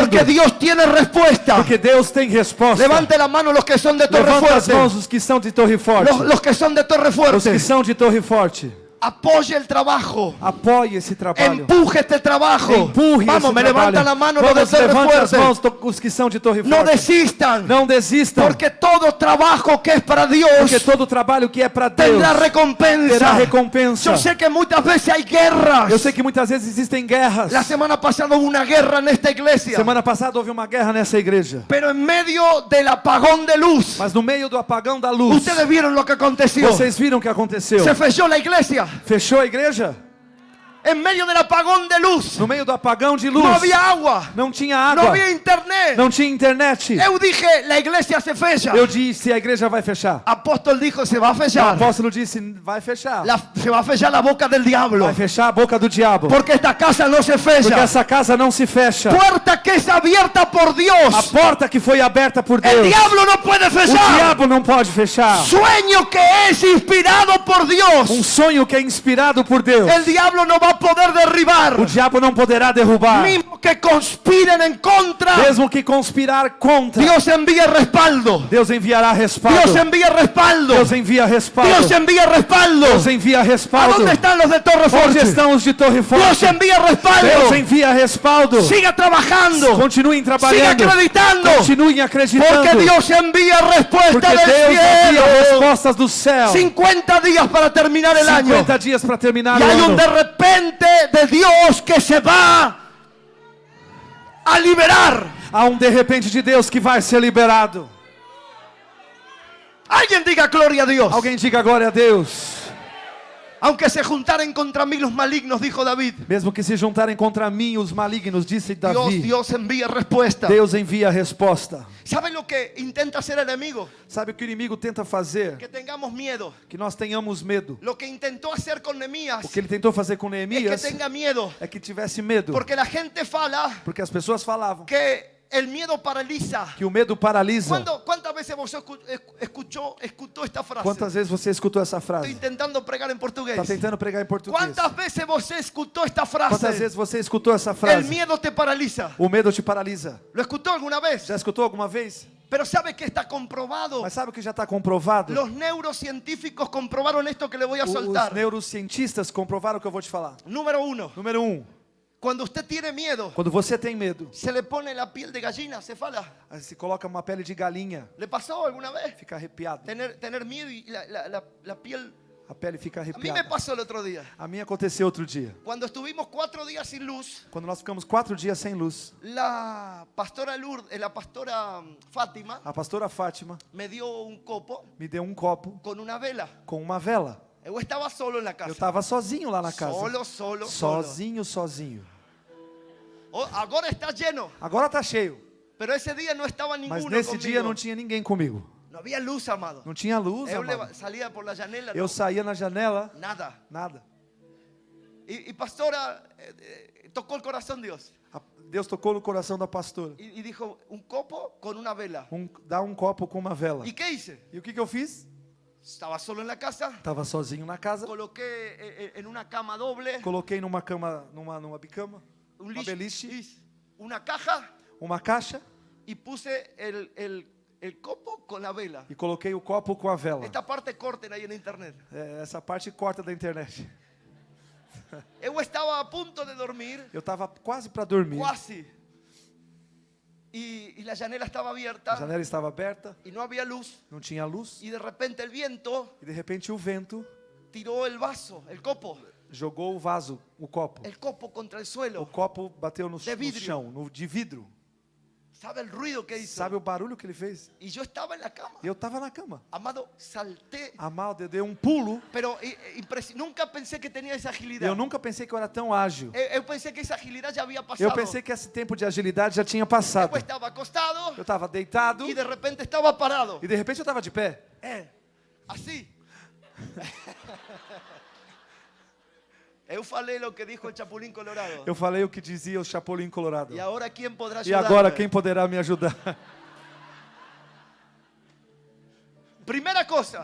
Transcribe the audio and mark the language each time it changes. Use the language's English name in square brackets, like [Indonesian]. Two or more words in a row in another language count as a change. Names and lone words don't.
[Spanish] porque Dios tiene respuesta. [Portuguese] porque Deus tem resposta. [Spanish] Levante la mano los que son de Torre [Portuguese] Levanta as [Spanish] Fuerte. [Portuguese] mãos os que são de Torre Forte. [Spanish] Los que son de Torre [Portuguese] Os [Spanish] Fuerte. [Portuguese] que são de Torre Forte. [Spanish] Apoye el trabajo. [Portuguese] Apoie esse trabalho. [Spanish] Empuje este trabajo. [Portuguese] Empurre [Spanish] Vamos, [Portuguese] esse [Spanish] me [Portuguese] trabalho. [Spanish] levantan la mano los de [Portuguese] Vamos, [Spanish] Torre [Portuguese] levante as [Spanish] Fuerte. [Portuguese] mãos os que são de Torre [Spanish] No [Portuguese] Forte. [Spanish] desistan. [Portuguese] Não desistam. [Spanish] Porque todo trabajo que es para Dios [Portuguese] Porque todo trabalho que é para Deus [Spanish] tendrá recompensa. [Portuguese] terá recompensa. [Spanish] Yo sé que muchas veces hay guerras. [Portuguese] Eu sei que muitas vezes existem guerras. [Spanish] La semana pasada hubo una guerra en esta iglesia. [Portuguese] Semana passada houve uma guerra nessa igreja. [Spanish] Pero en medio del apagón de luz, [Portuguese] Mas no meio do apagão da luz, [Spanish] ustedes vieron lo que aconteció. [Portuguese] vocês viram o que aconteceu? [Spanish] Se fechó la iglesia. [Portuguese] Fechou a igreja? [Spanish] En medio del apagón de luz, [Portuguese] No meio do apagão de luz, [Spanish] no había agua, [Portuguese] não tinha [Spanish] no [Portuguese] água, [Spanish] había internet. [Portuguese] não tinha internet. [Spanish] Eu dije, la iglesia se fecha. [Portuguese] Eu disse, a igreja vai fechar. [Spanish] Apóstol dijo, se va a [Portuguese] O [Spanish] fechar. [Portuguese] apóstolo disse, vai fechar. [Spanish] Se va a fechar la boca del diablo. [Portuguese] Vai fechar a boca do diabo. [Spanish] Porque esta casa no se [Portuguese] Porque [Spanish] fecha. [Portuguese] essa casa não se fecha. [Spanish] Puerta que es abierta por [Portuguese] A [Spanish] Dios. [Portuguese] porta que foi aberta por [Spanish] El [Portuguese] Deus, [Spanish] diablo no puede [Portuguese] o [Spanish] fechar. [Portuguese] diabo não pode fechar. [Spanish] Sueño que es inspirado por Dios. [Portuguese] Um sonho que é inspirado por Deus. [Spanish] El diablo no va va a poder derribar. [Portuguese] O diabo não poderá derrubar. [Spanish] Mismo que conspiren en contra, [Portuguese] Mesmo que conspirar contra, [Spanish] Dios envía respaldo. [Portuguese] Deus enviará respaldo. [Spanish] Dios envía respaldo. [Portuguese] Deus envia respaldo. [Spanish] Dios envía respaldo. [Portuguese] Deus envia [Spanish] ¿A [Portuguese] respaldo. [Spanish] dónde están los de Torre [Portuguese] Onde [Spanish] Forte? [Portuguese] estão os de Torre [Spanish] Dios [Portuguese] Forte? [Spanish] envía respaldo. [Portuguese] Deus envia respaldo. [Spanish] Siga trabajando. [Portuguese] Continuem [Spanish] Siga [Portuguese] trabalhando. [Spanish] acreditando. [Portuguese] Continuem acreditando. [Spanish] Porque Dios envía respuesta [Portuguese] Porque [Spanish] del [Portuguese] Deus envia [Spanish] cielo. [Portuguese] respostas do céu. [Spanish] 50 días para terminar el año. [Portuguese] 50 dias para terminar [Spanish] Y [Portuguese] o [Spanish] hay un [Portuguese] ano. [Spanish] de repente de Dios que se va a liberar. [Portuguese] Há de repente de Deus que vai ser liberado. [Spanish] Alguien diga gloria a Dios. [Portuguese] Alguém diga glória a Deus. [Spanish] Aunque se juntaren contra mí los malignos, dijo David. [Portuguese] Mesmo que se juntarem contra mim os malignos, disse Davi. [Spanish] Dios envía respuesta. [Portuguese] Deus envia a resposta. [Spanish] ¿Saben lo que intenta hacer el enemigo? [Portuguese] Sabe o que o inimigo tenta fazer? [Spanish] Que tengamos miedo. [Portuguese] Que nós tenhamos medo. [Spanish] Lo que intentó hacer con Nehemías [Portuguese] O que ele tentou fazer com [Spanish] es [Portuguese] Neemias [Spanish] que tenga miedo. [Portuguese] é que tivesse medo. [Spanish] Porque la gente fala [Portuguese] Porque as pessoas falavam [Spanish] que el miedo paraliza. [Portuguese] que o medo paralisa. [Spanish] ¿Cuántas veces vos escuchó esta frase? [Portuguese] Quantas vezes você escutou essa [Spanish] Estoy [Portuguese] frase? [Spanish] intentando pregar en portugués. [Portuguese] Está tentando pregar em português. [Spanish] ¿Cuántas veces vos escuchó esta [Portuguese] Quantas [Spanish] frase? [Portuguese] vezes você escutou essa [Spanish] El [Portuguese] frase? [Spanish] miedo te paraliza. [Portuguese] O medo te paralisa. [Spanish] ¿Lo escuchó alguna vez? [Portuguese] Já escutou alguma vez? [Spanish] Pero ¿sabe que está comprobado? [Portuguese] Mas sabe o que já está comprovado? [Spanish] Los neurocientíficos comprobaron esto que le voy a [Portuguese] Os [Spanish] soltar. [Portuguese] neurocientistas comprovaram o que eu vou te falar. [Spanish] Número 1. [Portuguese] Número 1. [Spanish] Cuando usted tiene miedo, [Portuguese] Quando você tem medo, [Spanish] se le pone la piel de gallina, se fala. [Portuguese] aí se coloca uma pele de galinha, [Spanish] ¿Le pasó alguna vez? [Portuguese] fica arrepiado. [Spanish] Tener miedo y la piel. [Portuguese] A pele fica [Spanish] A mí me [Portuguese] arrepiada. [Spanish] pasó el otro día. [Portuguese] A mim aconteceu outro dia. [Spanish] Cuando estuvimos 4 días sin luz, [Portuguese] Quando nós ficamos 4 dias sem luz, [Spanish] la pastora Lourdes, la pastora Fátima [Portuguese] a pastora Fátima [Spanish] me dio un copo [Portuguese] me deu um copo [Spanish] con una vela. [Portuguese] com uma vela. [Spanish] Yo estaba solo en la [Portuguese] Eu [Spanish] casa. [Portuguese] estava sozinho lá na casa. [Spanish] Solo. [Portuguese] Sozinho. [Spanish] Ahora está lleno. [Portuguese] Agora tá cheio. [Spanish] Pero ese día no estaba [Portuguese] Mas [Spanish] ninguno [Portuguese] nesse [Spanish] conmigo. [Portuguese] dia não tinha ninguém comigo. [Spanish] No había luz, amado. [Portuguese] Não tinha luz, [Spanish] Yo [Portuguese] amado. [Spanish] salía por la janela, [Portuguese] Eu saía na janela, [Spanish] nada. [Portuguese] nada. [Spanish] Y pastora, tocó el corazón Dios. [Portuguese] Deus tocou no coração da pastora. [Spanish] Y dijo, un copo con una vela. [Portuguese] Dá um copo com uma vela. [Spanish] ¿Y qué hice? [Portuguese] E o que eu fiz? [Spanish] Estaba solo en la casa. [Portuguese] Tava sozinho na casa. [Spanish] Coloqué en una cama doble [Portuguese] Coloquei numa cama, numa bicama, [Spanish] un [Portuguese] uma beliche, [Spanish] una caja [Portuguese] uma caixa [Spanish] y puse el copo con la vela. [Portuguese] e coloquei o copo com a vela. [Spanish] Esta parte corten ahí en internet. [Portuguese] Essa parte corta da internet. [Spanish] Yo estaba a punto de dormir, [Portuguese] Eu tava quase para dormir. [Spanish] casi. Y la janela estaba [Portuguese] A [Spanish] abierta [Portuguese] janela estava aberta, [Spanish] y no había luz. [Portuguese] não tinha luz. [Spanish] Y de repente el viento [Portuguese] E de repente o vento [Spanish] tiró el vaso, el copo [Portuguese] jogou o vaso, o copo. [Spanish] contra el [Portuguese] O [Spanish] suelo. [Portuguese] copo bateu no [Spanish] De vidro. [Portuguese] chão, de vidro. [Spanish] ¿Sabe el ruido que hizo? [Portuguese] Sabe o barulho que ele fez? [Spanish] Y yo estaba en la cama. [Portuguese] E eu tava na cama. [Spanish] Amado, salté. [Portuguese] Amado, eu dei um pulo. [Spanish] Pero nunca pensé que tenía esa agilidad. [Portuguese] Eu nunca pensei que eu era tão ágil. [Spanish] Eu pensé que esa agilidad ya había pasado. [Portuguese] Eu pensei que esse tempo de agilidade já tinha passado. [Spanish] Eu estaba acostado [Portuguese] Eu estava deitado [Spanish] y de repente estaba parado. [Portuguese] e de repente eu estava de pé. [Spanish] Así. [Portuguese] Eu falei [Spanish] lo que dijo el Chapulín Colorado. [Portuguese] Eu falei o que dizia o Chapolin Colorado. E agora quem poderá E ajudar? agora quem poderá me ajudar? Primeira coisa,